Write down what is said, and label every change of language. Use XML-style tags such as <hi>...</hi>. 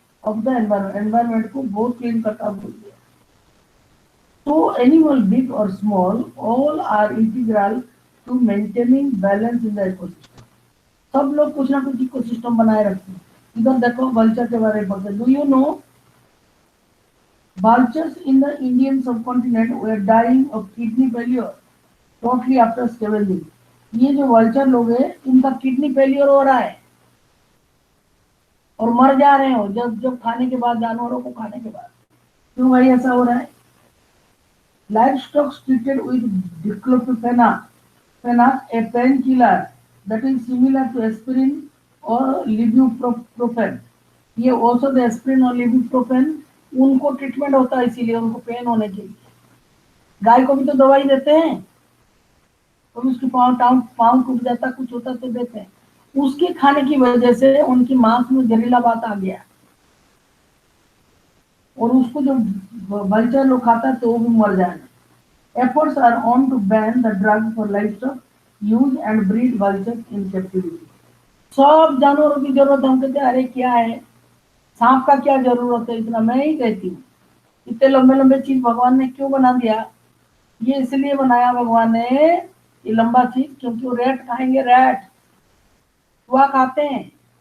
<hi>Of the environment को बहुत clean करता बोलते हैं।</hi> <en>So animal, big or small, all are integral to maintaining balance in the ecosystem.</en> <hi>सब लोग कुछ ना कुछ इकोसिस्टम बनाए रखते हैं। इधर देखो वल्चर के बारे में पढ़ते।</hi> <en>Do you know vultures in the Indian subcontinent were dying of kidney failure shortly after scavenging.</en> <hi>ये जो वल्चर लोग हैं इनका किडनी फेलियर हो रहा है और मर जा रहे हो जब जब खाने के बाद, जानवरों को खाने के बाद। क्यों भाई ऐसा हो रहा है?</hi> <en>Livestock treated with diclofenac, a painkiller that is similar to aspirin or ibuprofen.</en> <hi>ये औषध एस्प्रिन और ibuprofen उनको ट्रीटमेंट होता है, इसीलिए उनको पेन होने के लिए। गाय को भी तो दवाई देते हैं, कभी उसकी पाँव टूट जाता, कुछ होता तो देते हैं। उसके खाने की वजह से उनकी मांस में जहरीला बात आ गया और उसको जो वल्चर लोग खाता है तो वो भी मर जाएगा।</hi> <en>Efforts are on to ban the drug for livestock use and breed vultures in captivity.</en> <hi>सब जानवरों की जरूरत है। हम कहते हैं अरे क्या है, सांप का क्या जरूरत है इतना। मैं ही कहती हूँ इतने लंबे लंबे चीज भगवान ने क्यों बना दिया? ये इसलिए बनाया भगवान ने ये लंबा चीज, क्योंकि वो रेट खाएंगे, रेट चूहा खाते हैं।</hi>